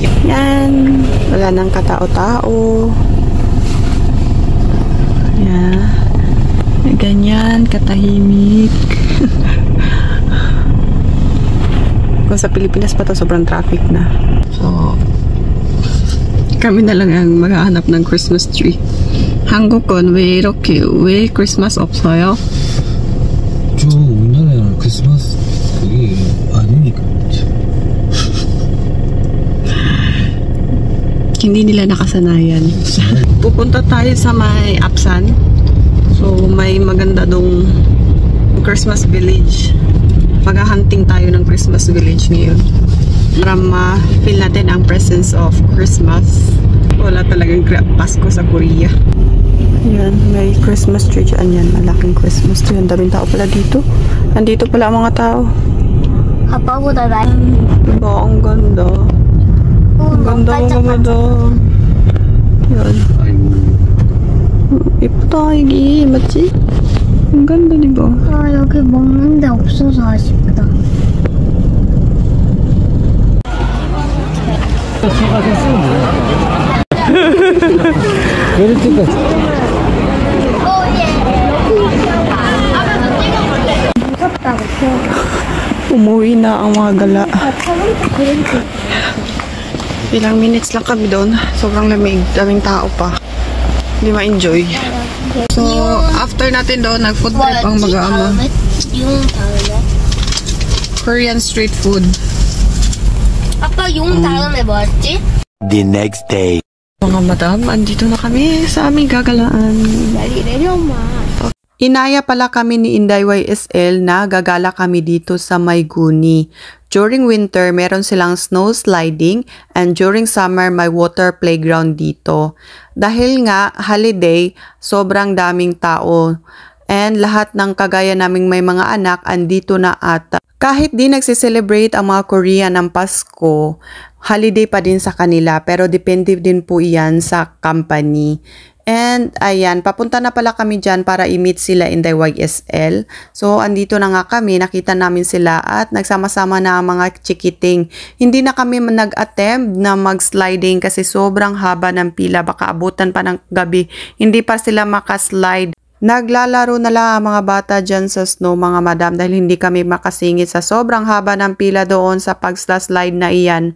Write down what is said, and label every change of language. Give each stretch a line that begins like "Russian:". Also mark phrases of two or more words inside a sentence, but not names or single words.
Filipino: Yan. Wala nang katao-tao. Yan. Ganyan, katahimik. Kung sa Pilipinas pa to, sobrang traffic na. So, kami na lang ang maghahanap ng
English: Christmas tree.
Korean: 한국은 왜 크리스마스 없어요? 저 우리나라에는 크리스마스 그게 아니니까.
Filipino: Hindi nila nakasanayan. Pupunta tayo sa may Apsan. So, may maganda dong
English: Christmas village.
Filipino: Maghahunting tayo ng
English: Christmas village
Filipino: ngayon. Para ma-feel natin ang
English: presence of Christmas.
Filipino: Wala talagang Pasko sa Korea. Yan, may
English: Christmas tree
Filipino: dyan. Yan, malaking
English: Christmas tree.
Filipino: Ang daming tao pala dito. Nandito pala ang mga tao.
Korean: 아빠보다 나이.
Filipino: Diba, ang ganda. Ang ganda, ang ganda. Yan.
Korean: 예쁘다, 여기. 맞지?
Filipino: ang ganda, diba?
Korean: 아, 여기 먹는 데 없어서 아쉽다. 무섭다고
Filipino: Umuwi na ang mga gala. Ilang minutes lang kami doon. Sobrang lamig. Daming tao pa. Hindi ma-enjoy. So, after natin doon, nag-
English: food trip
Filipino: ang mag-aama.
Korean: yung 다음에
English: Korean street food.
Korean: 아빠 용 다음에 뭐였지?
English: The next day.
Filipino: Mga madam, andito na kami sa aming gagalaan.
Korean: 빨리 내려마.
Filipino: Inaya pala kami ni Inday YSL na gagala kami dito sa Mayguni.
English: During winter,
Filipino: meron silang
English: snow sliding and during summer,
Filipino: may
English: water playground
Filipino: dito. Dahil nga, holiday, sobrang daming tao. And lahat ng kagaya naming may mga anak, andito na ata. Kahit di nagsiselebrate ang mga Korean ng Pasko, holiday pa din sa kanila pero depende din po iyan sa company. And ayan, papunta na pala kami dyan para i-meet sila
English: in the YSL.
Filipino: So, andito na nga kami, nakita namin sila at nagsama-sama na ang mga chikiting. Hindi na kami nag-attempt na mag-sliding kasi sobrang haba ng pila, baka abutan pa ng gabi. Hindi pa sila makaslide. Naglalaro na lang ang mga bata dyan sa snow, mga madam, dahil hindi kami makasingit sa sobrang haba ng pila doon sa pag-slide na iyan.